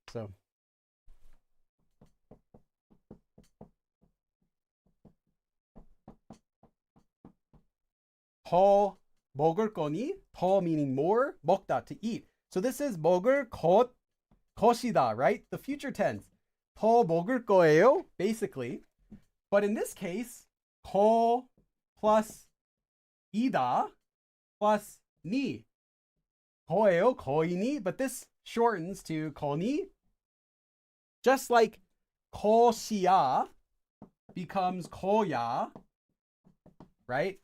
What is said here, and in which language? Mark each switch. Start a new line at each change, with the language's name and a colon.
Korean: So 더 먹을 거니?
English: 더 meaning more, 먹다 to eat. So this is
Korean: 먹을 것이다,
English: right? The future tense.
Korean: 더 먹을 거예요,
English: basically. But in this case, 거 plus 이다 plus 니.
Korean: 거예요, 거이니.
English: But this shortens to 거니. Just like 것이야 becomes 거야, right?